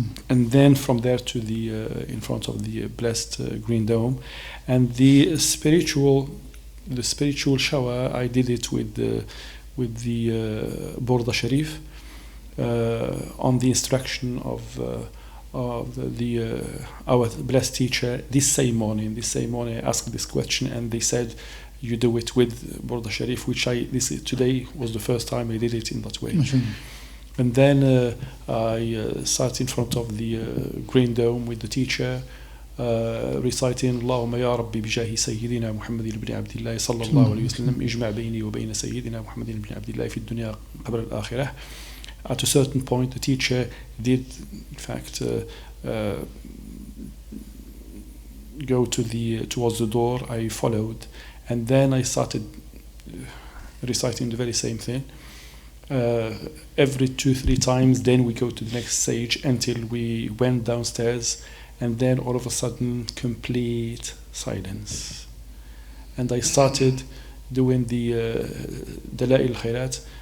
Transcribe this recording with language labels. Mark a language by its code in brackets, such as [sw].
[en] And then from there to the in front of the blessed green dome, and the spiritual shower I did it with the Burda Sharif on the instruction of our blessed teacher. This same morning I asked this question, and they said you do it with Burda Sharif, which today was the first time I did it in that way. And then I sat in front of the green dome with the teacher, reciting [ar] اللهم يا ربي بجاه سيدنا محمد بن عبد الله صلى الله عليه وسلم اجمع بيني وبين سيدنا محمد بن عبد الله في الدنيا قبل الآخرة. [en] At a certain point, the teacher did, in fact, go towards the door. I followed, and then I started reciting the very same thing. Every 2-3 times, then we go to the next stage until we went downstairs, and then all of a sudden complete silence, and I started doing the Dalail Khairat.